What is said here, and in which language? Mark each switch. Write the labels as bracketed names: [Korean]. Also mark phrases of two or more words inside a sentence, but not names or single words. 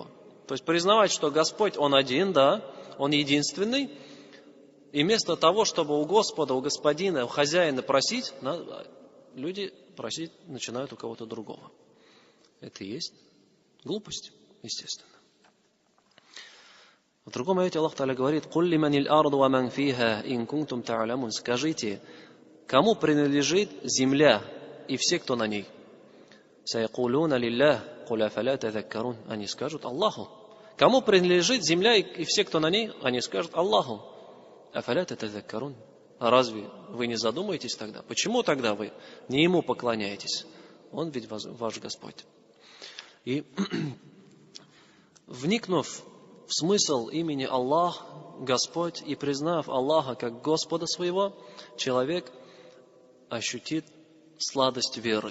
[Russian] То есть признавать, что Господь, Он один, да, Он единственный, и вместо того, чтобы у Господа, у Господина, у Хозяина просить, люди просить начинают у кого-то другого. Это и есть глупость, естественно. В другом аяте [Arabic] الله تعالى [Russian] говорит: [Arabic] «قل لمن الأرض ومن فيها إن كنتم تعلمون». [Russian] Скажите, кому принадлежит земля и все, кто на ней? [Arabic] سيقولون لله قل أفلا تذكرون. [Russian] Они скажут Аллаху. Кому принадлежит земля и все, кто на ней? Они скажут Аллаху. [Arabic] أفلا تذكرون. [Russian] А разве вы не задумаетесь тогда? Почему тогда вы не Ему поклоняетесь? Он ведь ваш Господь. И вникнув в смысл имени Аллах, Господь, и признав Аллаха как Господа своего, человек ощутит сладость веры.